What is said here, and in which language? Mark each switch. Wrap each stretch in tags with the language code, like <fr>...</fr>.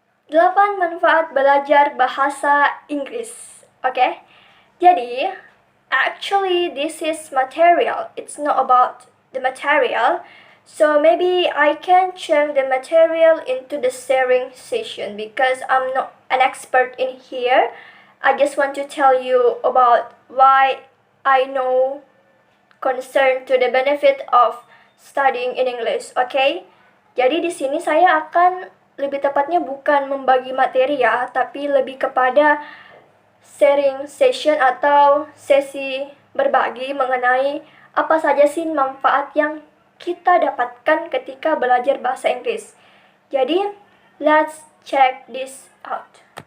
<id>Delapan manfaat belajar bahasa Inggris.</id> <en>Okay?</en> <id>Jadi,</id> <en>actually this is material. It's not about the material. So maybe I can change the material into the sharing session because I'm not an expert in here. I just want to tell you about why I know concern to the benefit of studying in English, okay?</en> <id>Jadi di sini saya akan lebih tepatnya bukan membagi materi ya, tapi lebih kepada</id> <en>sharing session</en> <id>atau sesi berbagi mengenai apa saja sih manfaat yang kita dapatkan ketika belajar bahasa Inggris. Jadi,</id> <en>let's check this out.</en>